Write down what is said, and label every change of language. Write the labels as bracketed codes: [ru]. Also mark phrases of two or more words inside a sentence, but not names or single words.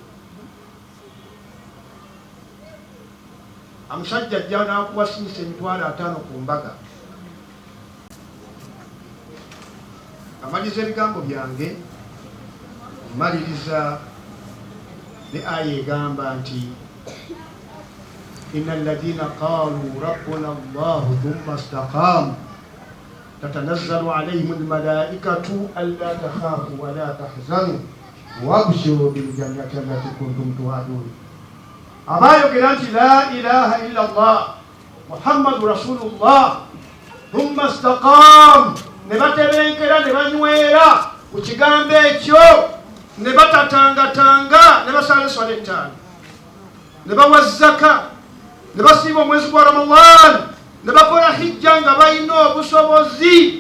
[lg] Omusajja ajja n'akuwasiisa emitwalo 5 ku mbaga. Amaliza ebigambo byange, maliriza ne aya egamba nti [ar] إن الذين قالوا ربنا الله ثم استقاموا تتنزل عليهم الملائكة ألا تخافوا ولا تحزنوا وأبشروا بالجنة التي كنتم توعدون. [lg] Abayogera nti [ar] لا إله إلا الله محمد رسول الله ثم استقاموا, [lg] ne batebenkera ne banywera ku kigambo ekyo, ne batatangatanga, ne basala swala ettaano, ne bawa zaka, ne basiiba omwezi gwa Ramadhan, ne bakola hijja nga balina obusobozi.